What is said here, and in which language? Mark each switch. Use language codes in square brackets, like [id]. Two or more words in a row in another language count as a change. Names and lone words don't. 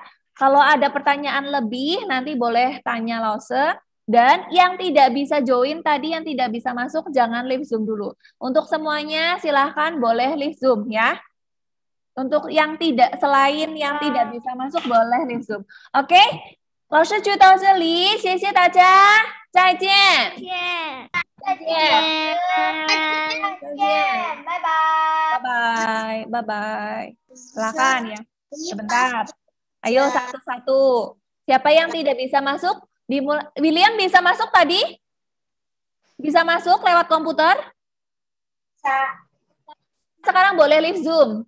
[id] Kalau ada pertanyaan lebih nanti boleh tanya Lause. Dan yang tidak bisa join tadi, yang tidak bisa masuk, jangan leave Zoom dulu. Untuk semuanya silahkan boleh leave Zoom ya. Untuk yang tidak, selain yang tidak bisa masuk, boleh leave Zoom. Oke? [zh] 老师就到这里，谢谢大家，再见。再见。再见。拜拜。 [en] Bye bye. [id] Silakan ya. Sebentar. Ayo satu-satu. Siapa yang tidak bisa masuk? William bisa masuk tadi? Bisa masuk lewat komputer? Sekarang boleh leave Zoom.